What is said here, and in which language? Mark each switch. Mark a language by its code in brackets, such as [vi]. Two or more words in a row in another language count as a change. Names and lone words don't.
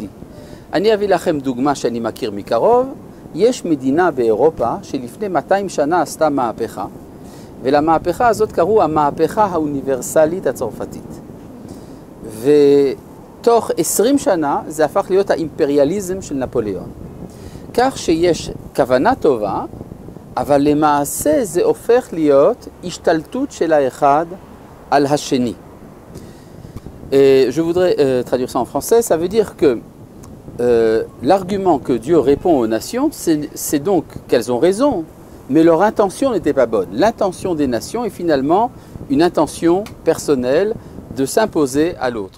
[he] אני אביא לכם דוגמה שאני מכיר מקרוב. יש מדינה באירופה שלפני 200 שנה עשתה מהפכה, ולמהפכה הזאת קראו המהפכה האוניברסלית הצרפתית. תוך 20 שנה זה הפך להיות האימפריאליזם של נפוליאון. כך שיש כוונה טובה, אבל למעשה זה הופך להיות השתלטות של האחד על השני. [fr] Je voudrais traduire ça en français, ça veut dire que l'argument que Dieu répond aux nations, c'est donc qu'elles ont raison, mais leur intention n'était pas bonne. L'intention des nations est finalement une intention personnelle, de s'imposer à l'autre.